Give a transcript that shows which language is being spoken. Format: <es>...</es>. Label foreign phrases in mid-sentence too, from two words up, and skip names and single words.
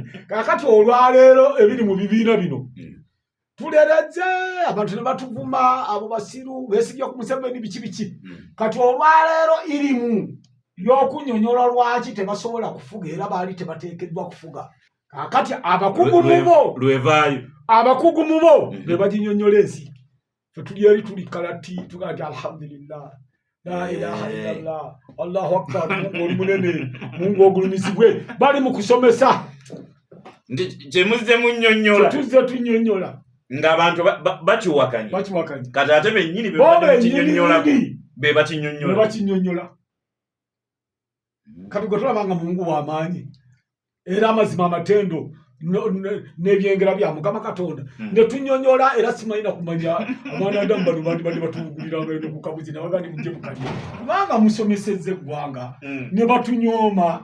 <lg>Kakati olwaleero ebiri mu bibiina bino tulereze abantu ne batuvuma abo basiru beesigye ku Museveni biki. Kati olwaleero irimu y'okunnyonnyola lwaki tebasobola kufuga era baali tebateekeddwa kufuga. Kakati abakugu mubo lwevaayo abakugu mubo be baginnyonnyola ensi. Fe tuli eri tuli kalati tugati</lg> <ar>الحمد لله لا إله إلا الله الله أكبر</ar> <lg>Mungu oli munene Mungu ogulumisibwe bali mu kusomesa gye muzze munnyonnyola tuzze tunnyonnyola ng'abantu bakiwakanya kati ate bennyini be bakinnyonnyola. Kati gwe tulabanga Mungu w'amaanyi era amazima amatendo n'ebyengera bya Mukama Katonda ne tunnyonnyola era simanyi kumanya abaana Adamu bano bandi batugulira ngendo ku kabuzi nabagandi mujje mukalye kubanga musomesezze eggwanga ne batunyooma.</lg>